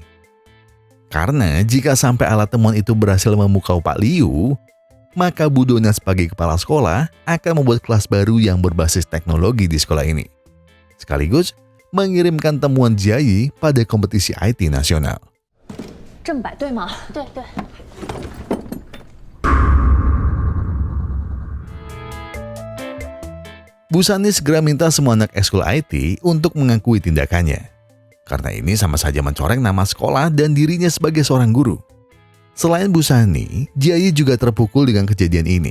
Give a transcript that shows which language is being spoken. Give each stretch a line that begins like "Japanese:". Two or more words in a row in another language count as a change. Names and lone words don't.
Indonesian: Karena jika sampai alat temuan itu berhasil memukau Pak Liu, maka Bu Dona sebagai kepala sekolah akan membuat kelas baru yang berbasis teknologi di sekolah ini. Sekaligus mengirimkan temuan Jiayi pada kompetisi IT nasional.
Chinese: 正摆对吗？对对。
Indonesian: Bu Sani segera minta semua anak ekskul IT untuk mengakui tindakannya. Karena ini sama saja mencoreng nama sekolah dan dirinya sebagai seorang guru. Selain Bu Sani, Jiayi juga terpukul dengan kejadian ini.